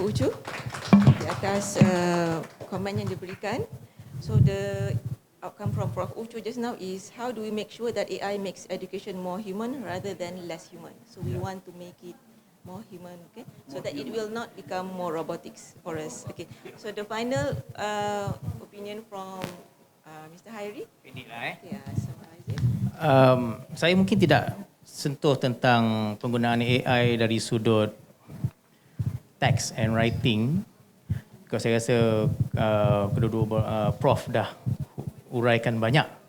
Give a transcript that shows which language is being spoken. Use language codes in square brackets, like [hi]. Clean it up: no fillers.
[ms] Ucu di atas komen yang diberikan. [en] So the outcome from Prof. Ucu just now is how do we make sure that AI makes education more human rather than less human. So we want to make it more human, okay? So that it will not become more robotics for us. Okay. So the final opinion from Mr. Khairi. Yeah, [ms] saya mungkin tidak sentuh tentang penggunaan AI dari sudut [en] text and writing. [ms] Because saya rasa kedua-dua Prof dah uraikan banyak.